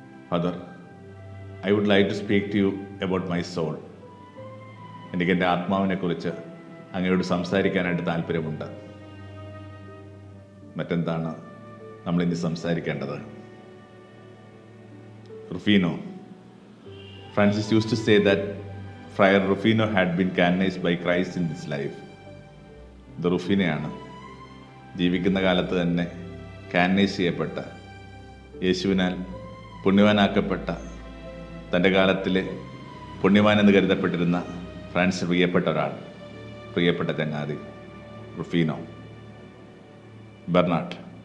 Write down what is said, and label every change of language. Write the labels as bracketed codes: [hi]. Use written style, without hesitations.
[en] Father, I would like to speak to you about my soul. [ml] എനിക്ക് എൻ്റെ ആത്മാവിനെക്കുറിച്ച് അങ്ങയോട് സംസാരിക്കാനായിട്ട് താല്പര്യമുണ്ട്. മറ്റെന്താണ് നമ്മളിനി സംസാരിക്കേണ്ടത്? റുഫീനോ. [en] Francis used to say that Friar Rufino had been canonized by Christ in this life. [ml] ഇത് റുഫീനയാണ്. ജീവിക്കുന്ന കാലത്ത് തന്നെ കാനനൈസ് ചെയ്യപ്പെട്ട, യേശുവിനാൽ പുണ്യവാനാക്കപ്പെട്ട, തൻ്റെ കാലത്തിലെ പുണ്യവാൻ എന്ന് കരുതപ്പെട്ടിരുന്ന ഫ്രാൻസിസ് പ്രിയപ്പെട്ട ഒരാൾ, പ്രിയപ്പെട്ട ചങ്ങാതി റുഫീനോ. ബെർണാഡ്.